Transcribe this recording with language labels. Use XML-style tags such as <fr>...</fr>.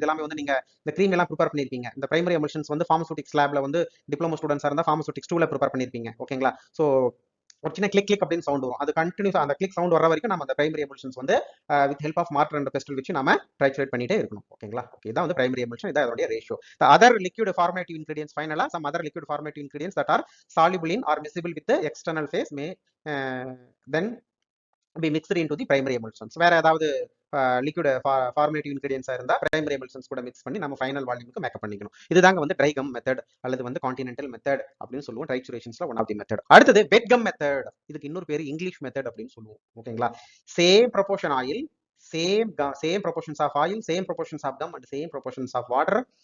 <ta>இதெல்லாம் வந்து நீங்க இந்த cream எல்லாம் ப்ரிப்பேர் பண்ணிருப்பீங்க. இந்த பிரைமரி எமல்ஷன்ஸ் வந்து pharmaceutics லேப்ல வந்து டிப்ளமோ ஸ்டூடெண்ட்ஸா இருந்தா pharmaceutics 2ல ப்ரிப்பேர் பண்ணிருப்பீங்க. ஓகேங்களா? சோ ஒரு சின்ன கிளிக் கிளிக் அப்படின்னு சவுண்ட் வரும். அது கண்டினியூஸா அந்த கிளிக் சவுண்ட் வர வரைக்கும் நம்ம அந்த பிரைமரி எமல்ஷன்ஸ் வந்து with help of mortar and PESTEL வச்சு நாம ட்ரைச்சுரேட் பண்ணிட்டே இருக்கணும். ஓகேங்களா? ஓகே, இதான் வந்து பிரைமரி எமல்ஷன். இதான் அதோட ratio.</ta> <en>the other liquid formative ingredients, finally some other liquid formative ingredients that are soluble in or miscible with the external phase may then be mixed into the primary emulsions.</en> <ta>வேற ஏதாவது liquid formative இன்கிரியன்ஸா இருந்தா primary emulsions கூட mix பண்ணி நம்ம final வால்யூமுக்கு makeup பண்ணிக்கணும். இதுதாங்க வந்து try come method அல்லது வந்து கான்டினென்டல் மெத்தட் அப்படின்னு சொல்லுவோம். ட்ரைச்சுரேஷன்ஸ்ல ஒன் ஆஃப் தி மெத்தட். அடுத்தது வெட் கம் மெத்தட். இதுக்கு இன்னொரு பேரு இங்கிலீஷ் மெத்தட் அப்படின்னு சொல்லுவோம். ஓகேங்களா?</ta> <en>Same proportion oil, same proportions of oil, same proportions of gum and same proportions of water.</en>